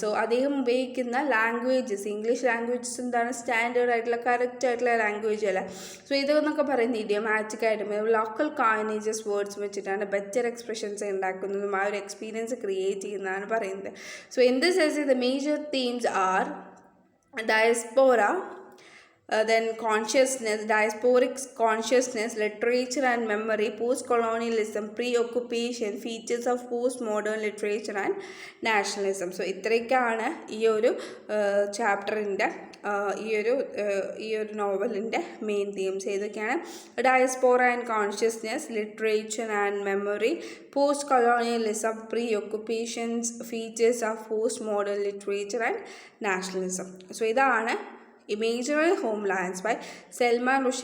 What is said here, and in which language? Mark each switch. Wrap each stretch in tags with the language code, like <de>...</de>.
<ml>So അദ്ദേഹം ഉപയോഗിക്കുന്ന languages, English languages എന്താണ്, സ്റ്റാൻഡേർഡ് ആയിട്ടുള്ള കറക്റ്റ് ആയിട്ടുള്ള ലാംഗ്വേജ് അല്ല. സോ ഇതെന്നൊക്കെ പറയുന്നത് ഇഡിയോമാറ്റിക് ആയിട്ട് ലോക്കൽ കോയിനേജസ് വേർഡ്സ് വെച്ചിട്ടാണ് ബെറ്റർ എക്സ്പ്രഷൻസ് ഉണ്ടാക്കുന്നതും ആ ഒരു എക്സ്പീരിയൻസ് ക്രിയേറ്റ് ചെയ്യുന്നതാണ് പറയുന്നത്.</ml> <en>So in this as the major themes are diaspora, then consciousness, diasporic consciousness, literature and memory, post-colonialism, pre-occupation, features of postmodern literature and nationalism.</en> <ml>So ഇത്രയൊക്കെയാണ് ഈ ഒരു ചാപ്റ്ററിൻ്റെ ഈ ഒരു നോവലിൻ്റെ മെയിൻ തീംസ്. ഏതൊക്കെയാണ്?</ml> <en>Diaspora and consciousness, literature and memory, post colonialism, pre occupations, features of post modern literature and nationalism. So ഇതാണ് Imaginary Homelands by Selman Rushdie.</en>